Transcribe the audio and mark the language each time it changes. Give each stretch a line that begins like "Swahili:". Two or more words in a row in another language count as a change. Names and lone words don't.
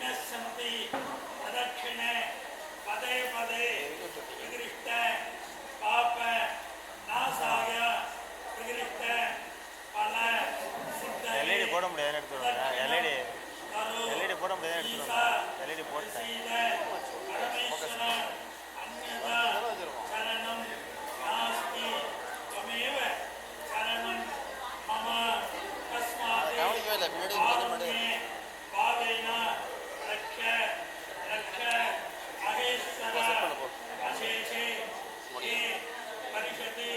Sanskrit: सन्ति प्रदक्षिणे पदे पदे विगृष्ट पाप नाशाय विगृष्ट फल सिद्धये
Tamil: एलईडी போட முடியாது எடுத்துறோம் एलईडी போட முடியாது எடுத்துறோம் एलईडी போட்டேன்
Sanskrit: परमेश्वर अन्यथा शरणं नास्ति त्वमेव शरणं मम तस्मात् कारुण्ये भावेन रक्ष रक्ष महेश्वर अशेषे ये परिषदि